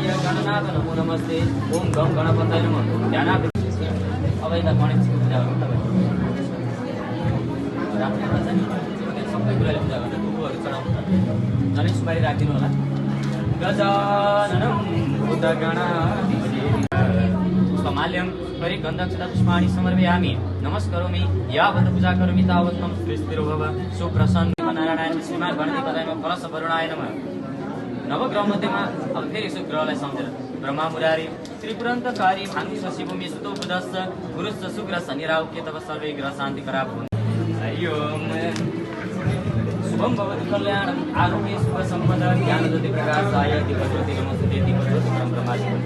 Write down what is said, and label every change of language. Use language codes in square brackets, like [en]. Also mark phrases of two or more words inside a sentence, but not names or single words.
[sa] गणनाथ नमो नमस्ते ओम गम गणपतये नमः [ne] ध्यानाथ अब यता गणेशजीको पूजा गरौँ तपाईँ सबै कुराले पूजा गर्दा धुपहरू चढाउनु झनै सुपारी राखिदिनु होला [sa] गजाननं भूतगणाधिपतिं माल्यम परि गन्धक्षता पुष्पाणि समर्पयामि नमस्करोमि यावत् पूजा करोमि तावत् मम श्रीस्थिरो भव सुप्रसन्न नारायण श्रीमान गणपतये कलश वरुणाय नमः [ne] नवग्रह मध्येमा अब फेरि शुक्रलाई सम्झेर [sa] ब्रह्मा मुरारी त्रिपुरन्तकारी भानु शशि भूमि सुतो बुधश्च गुरुश्च शुक्र शनि राहु केतव सर्वे ग्रह शान्ति करा हरि ओम शुभम भवतु कल्याणम आरोग्य शुभ संपदा ज्ञान ज्योति प्रकाशाय दिव्यज्योति नमस्ते दिव्यज्योति परम ब्रह्माजी